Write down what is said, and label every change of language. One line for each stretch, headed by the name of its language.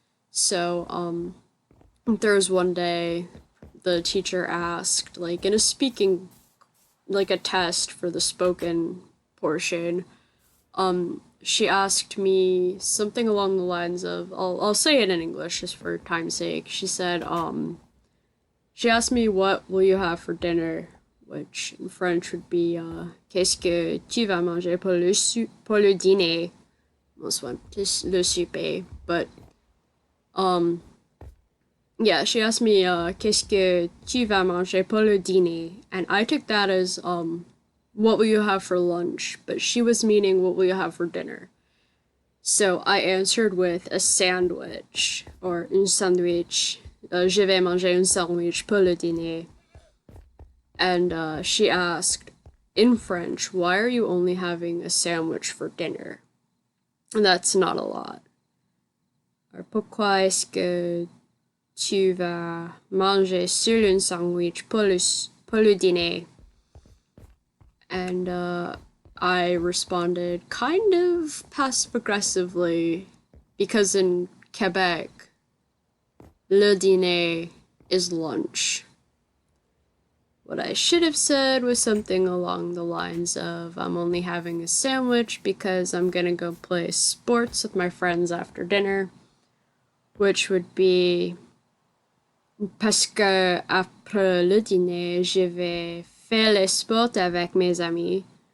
English: So, there was one day the teacher asked, like, in a speaking, like a test for the spoken portion, she asked me something along the lines of, I'll say it in English just for time's sake. She said, she asked me, what will you have for dinner? Which in French would be,
French: qu'est-ce que tu vas manger pour le dîner?
English: Most one, just
French: le souper.
English: But, yeah, she asked me,
French: qu'est-ce que tu vas manger pour le dîner?
English: And I took that as, what will you have for lunch? But she was meaning, what will you have for dinner? So I answered with a sandwich, or
French: un sandwich. Je vais manger un sandwich pour le dîner.
English: And she asked, in French, why are you only having a sandwich for dinner? And that's not a lot.
French: Or pourquoi est-ce que tu vas manger seul un sandwich pour le dîner?
English: And I responded kind of passive aggressively because in Quebec, le dîner is lunch. What I should have said was something along the lines of, I'm only having a sandwich because I'm gonna go play sports with my friends after dinner, which would be,
French: parce que après le dîner, je vais faire le sport avec mes amis.